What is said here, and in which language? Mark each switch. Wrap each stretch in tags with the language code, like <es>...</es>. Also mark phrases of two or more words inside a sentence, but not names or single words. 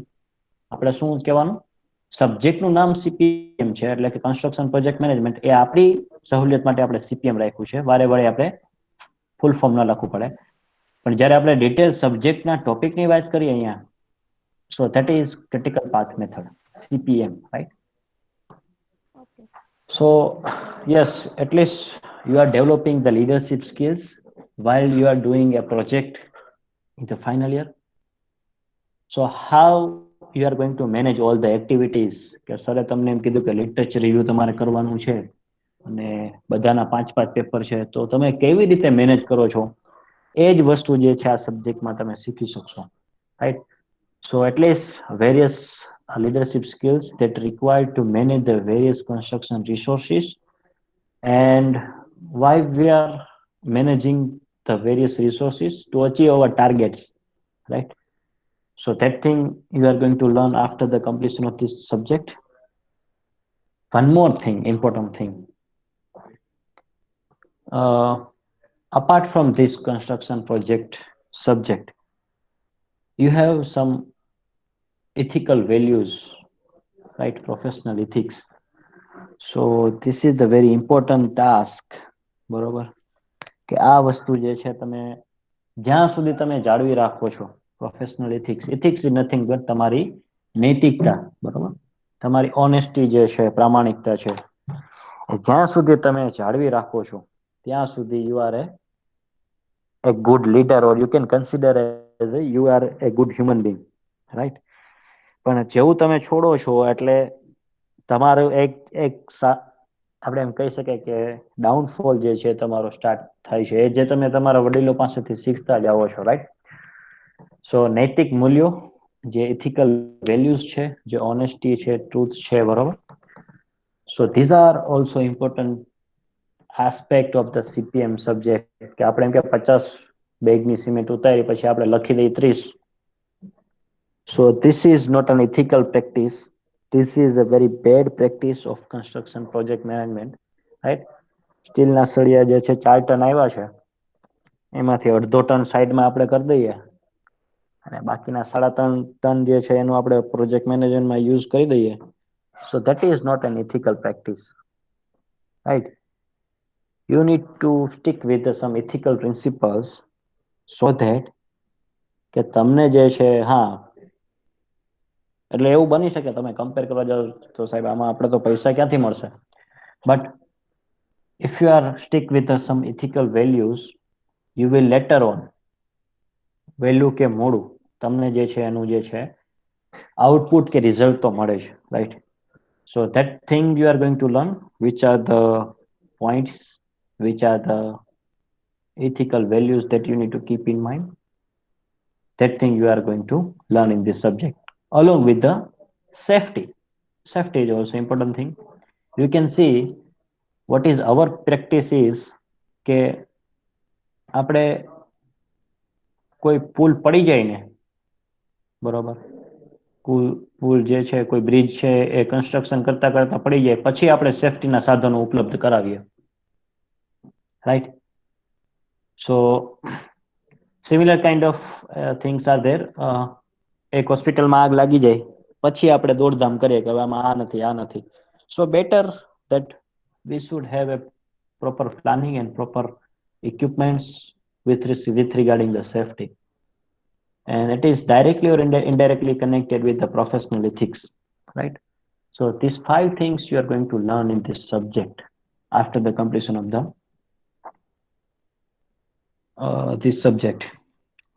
<gu>આપણે શું કહેવાનું? સબ્જેક્ટનું નામ સીપીએમ છે, એટલે કે</gu> <en>construction project management.</en> <gu>એ આપણી સહુલિયત માટે આપણે સીપીએમ રાખ્યું છે. વારે વારે આપણે</gu> <en>full form</en> <gu>ન લખવું પડે. પણ જ્યારે આપણે ડિટેલ સબ્જેક્ટના ટોપિકની વાત કરીએ અહીંયા,</gu> <en>so that is critical path method, CPM, right? So yes, at least you are developing the leadership skills while you are doing a project in the final year. So how you are going to manage all the activities?</en> <gu>કે સરે તમને એમ કીધું કે</gu> <en>literature review</en> <gu>તમારે કરવાનું છે અને બધાના 5-5 પેપર છે, તો તમે કેવી રીતે મેનેજ કરો છો? એ જ વસ્તુ જે છે આ સબ્જેક્ટમાં તમે શીખી શકશો, રાઈટ?</gu> <en>સો at least various leadership skills that required to manage the various construction resources, and why we are managing the various resources to achieve our targets, right? So that thing you are going to learn after the completion of this subject. One more thing, important thing. Apart from this construction project subject, you have some ethical values, right? Professional ethics. So this is the very important task,</en> <gu>બરોબર? કે આ વસ્તુ જે છે તમે જ્યાં સુધી તમે જાળવી રાખો છો</gu> <en>professional ethics is nothing but</en> <gu>તમારી નૈતિકતા, બરોબર? તમારી ઓનેસ્ટી જે છે, પ્રામાણિકતા છે, જ્યાં સુધી તમે જાળવી રાખો છો ત્યાં સુધી</gu> <en>you are a good leader, or you can consider as you are a good human being, right?</en> <gu>પણ જેવું તમે છોડો છો એટલે તમારું એક આપણે એમ કહી શકાય કે ડાઉનફોલ જે છે તમારો સ્ટાર્ટ થાય છે, એ જે તમે તમારા વડીલો પાસેથી શીખતા જાઓ છો, રાઈટ? સો નૈતિક મૂલ્યો, જે</gu> <en>ethical values</en> <gu>છે, જે ઓનેસ્ટી છે, ટ્રુથ છે, બરોબર?</gu> <en>so these are also important aspect of the CPM subject.</en> <gu>કે આપણે એમ કે 50 બેગની સિમેન્ટ ઉતારી પછી આપણે લખી દઈએ 30.</gu> <en>so this is not an ethical practice. This is a very bad practice of construction project management, right?</en> <gu>સ્ટીલના સળિયા જે છે 4 ટન આવ્યા છે, એમાંથી અડધો ટન સાઈડમાં આપણે કરી દઈએ અને બાકીના 3.5 ટન જે છે એનું આપણે</gu> <en>project managementમાં</en> <gu>યુઝ કરી દઈએ.</gu> <en>So that is not an ethical practice, right? You need to stick with some ethical principles so that</en> <gu>કે તમને જે છે, હા, એટલે એવું બની શકે તમે કમ્પેર કરવા જાઓ તો સાહેબ આમાં આપણે તો પૈસા ક્યાંથી મળશે,</gu> <en>but if you are stick with some ethical values, you will later on</en> <gu>વેલ્યુ કે મોડું તમને જે છે એનું જે છે આઉટપુટ કે રિઝલ્ટ તો મળે છે, રાઈટ?</gu> <en>So that thing you are going to learn, which are the points, which are the ethical values that you need to keep in mind. That thing you are going to learn in this subject, along with the safety. Safety is also important thing. You can see what is our practice is</en> <gu>કે આપણે કોઈ પુલ પડી જાય ને, બરોબર? પુલ જે છે, કોઈ બ્રિજ છે, એ કન્સ્ટ્રક્શન કરતા કરતા પડી જાય પછી આપણે સેફટીના સાધનો ઉપલબ્ધ કરાવીએ, રાઈટ?</gu> <en>so similar kind of things are there.</en> <gu>એક હોસ્પિટલમાં આગ લાગી જાય પછી આપણે દોડધામ કરીએ કે હવે આમાં આ નથી, આ નથી.</gu> <en>so better that we should have a proper planning and proper equipments with regarding the safety, and it is directly or indirectly connected with the professional ethics, right? So these 5 things you are going to learn in this subject after the completion of the this subject.</en>